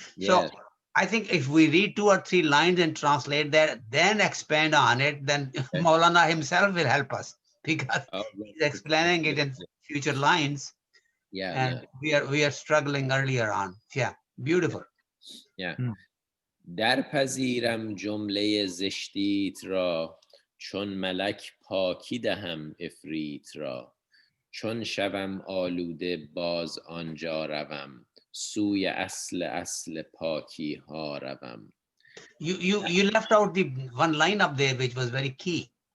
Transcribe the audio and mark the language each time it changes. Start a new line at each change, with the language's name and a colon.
English: So Yes. I think if we read 2 or 3 lines and translate that, then expand on it, then Okay. Maulana himself will help us, because Oh, he's explaining it in future lines, yeah. and we are struggling earlier on. Yeah, beautiful. Yeah.
Persian: در پذیرم جمله زشتیت را چون ملک پاکی دهم افریت را چون شوم آلوده باز آنجا روم سوی اصل پاکی ها روم.
English: You left out the one line up there which was very key.